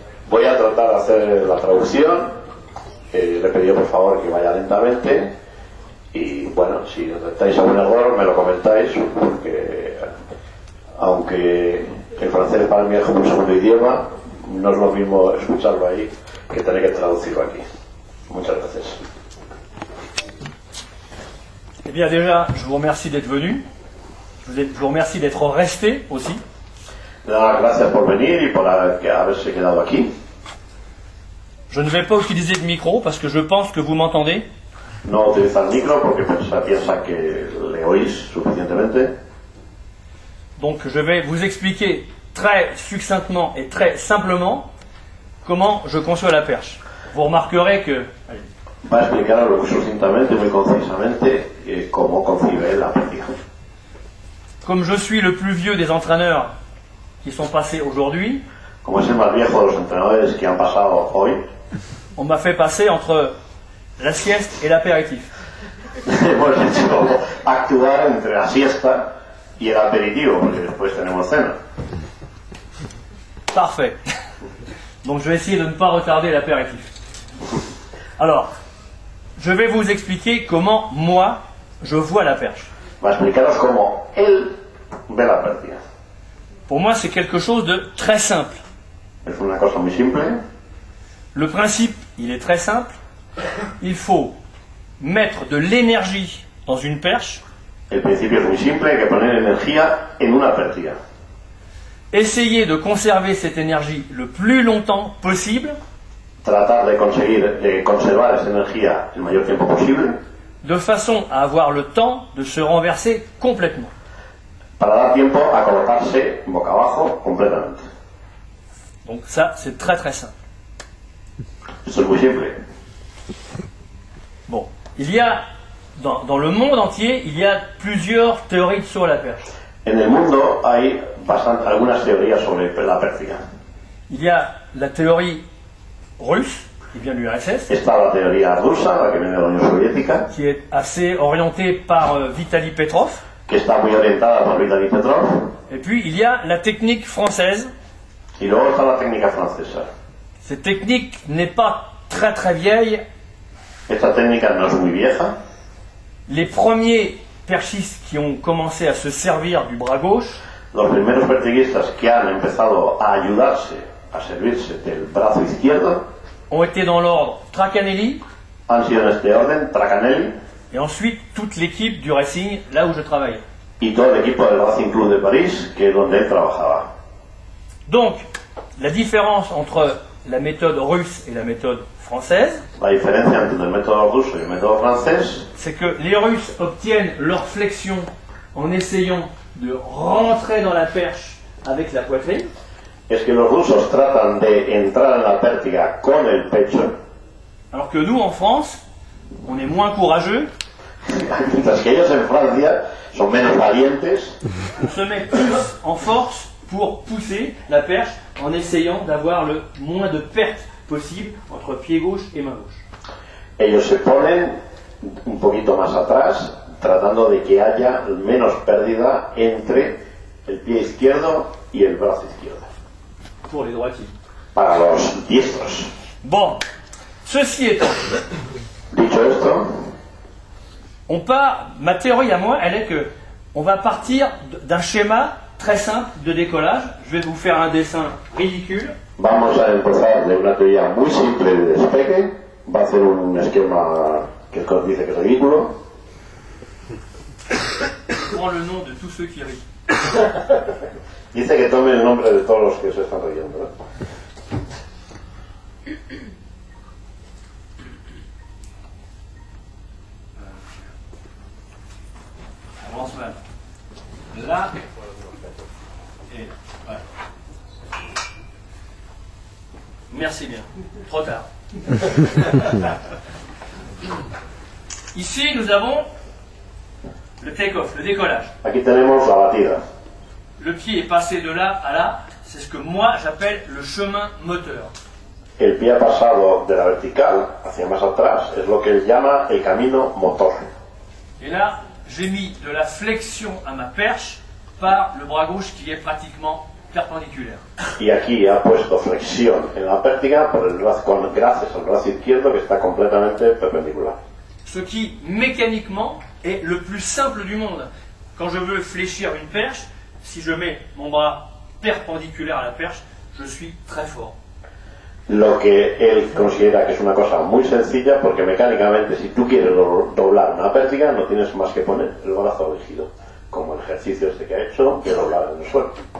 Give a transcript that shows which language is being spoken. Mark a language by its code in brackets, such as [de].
[es] Voy a tratar de hacer la traducción. Le he pedido por favor que vaya lentamente, y bueno, si detectáis algún error me lo comentáis, porque aunque el francés para mí es como un segundo idioma, no es lo mismo escucharlo ahí que tener que traducirlo aquí. Muchas gracias. [fr] Eh bien déjà, je vous remercie d'être venu, je vous remercie d'être resté aussi. [es] Gracias por venir y por haberse quedado aquí. [fr] Je ne vais pas utiliser de micro parce que je pense que vous m'entendez. [es] No utiliza el micro porque piensa que le oís suficientemente. [fr] Donc je vais vous expliquer très succinctement et très simplement comment je conçois la perche. Vous remarquerez que... Allez. [es] Va a explicar muy sucintamente, muy concisamente, cómo concibe la pértiga. [fr] Comme je suis le plus vieux des entraîneurs qui sont passés aujourd'hui, [es] como es el más viejo de los entrenadores que han pasado hoy, [fr] on m'a fait passer entre la sieste et l'apéritif. [es] hemos hecho actuar entre la siesta y el aperitivo, porque después tenemos cena. [fr] Parfait. Donc je vais essayer de ne pas retarder l'apéritif. Alors, je vais vous expliquer comment moi je vois la perche. [es] Va a explicaros cómo él ve la pértiga. [fr] Pour moi, c'est quelque chose de très simple. [es] Es una cosa muy simple. [fr] Le principe, il est très simple. Il faut mettre de l'énergie dans une perche. [es] El principio es muy simple, hay que poner energía en una pértiga. [fr] Essayer de conserver cette énergie le plus longtemps possible. [es] Tratar de conservar esa energía el mayor tiempo posible. [fr] De façon à avoir le temps de se renverser complètement. [es] Para dar tiempo a colocarse boca abajo completamente. [fr] Donc ça, c'est très très simple. [es] Eso es muy simple. [fr] Bon, il y a, dans le monde entier, il y a plusieurs théories sur la perche. [es] En el mundo hay algunas teorías sobre la pértiga. [fr] Il y a la théorie russe, qui vient de l'URSS. [es] Está la teoría rusa, la que viene de la Unión Soviética. [fr] Qui est assez orientée par Vitaly Petrov. [es] Que está muy orientada por Vitaly Petrov. [fr] Et puis il y a la technique française. [es] Y luego está la técnica francesa. [fr] Cette technique n'est pas très très vieille. [es] Esta técnica no es muy vieja. [fr] Les premiers perchistes qui ont commencé à se servir du bras gauche. [es] Los primeros pertiguistas que han empezado a ayudarse, a servirse del brazo izquierdo, [fr] ont été dans l'ordre Tracanelli. [es] Han sido en este orden Tracanelli. [fr] Et ensuite toute l'équipe du Racing, là où je travaille. [es] Y todo el equipo del Racing Club de París, que es donde él trabajaba. [fr] Donc, la différence entre la méthode russe et la méthode française, [es] La diferencia entre el método ruso y el método francés [fr] c'est que les Russes obtiennent leur flexion en essayant de rentrer dans la perche avec la poitrine, [es] es que los rusos tratan de entrar en la pértiga con el pecho, [fr] alors que nous, en France, on est moins courageux, [es] mientras que ellos en Francia son menos valientes [fr] on se met plus en force pour pousser la perche en essayant d'avoir le moins de pertes possible entre pied gauche et main gauche. [es] ellos se ponen un poquito más atrás, tratando de que haya menos pérdida entre el pie izquierdo y el brazo izquierdo, [fr] Pour les droitiers. [es] para los diestros. [fr] Bon, ceci étant, [es] Dicho esto, [fr] ma théorie à moi, elle est que on va partir d'un schéma très simple de décollage. Je vais vous faire un dessin ridicule. [es] vamos a empezar de una teoría muy simple de despegue. Va a hacer un esquema que os dice que es ridículo. [fr] Je prends le nom de tous ceux qui rient. [es] Dice que tome el nombre de todos los que se están riendo, ¿no? [fr] Avance mal. Là et ouais. Merci bien. Trop tard. Ici, nous avons le take-off, le décollage. [es] Aquí tenemos la batida. [fr] Le pied est passé de là à là. C'est ce que moi j'appelle le chemin moteur. [es] El pie ha pasado de la vertical hacia más atrás, es lo que él llama el camino motor. [fr] Et là, j'ai mis de la flexion à ma perche par le bras gauche qui est pratiquement perpendiculaire. [es] Y aquí ha puesto flexión en la pértiga por el brazo, gracias al brazo izquierdo que está completamente perpendicular. [fr] Ce qui, mécaniquement, est le plus simple du monde. Quand je veux fléchir une perche, si je mets mon bras perpendiculaire à la perche, je suis très fort. [es] Lo que él considera que es una cosa muy sencilla porque mecánicamente si tú quieres doblar una pértiga no tienes más que poner el brazo rígido, como el ejercicio este que ha hecho de doblar en el suelo.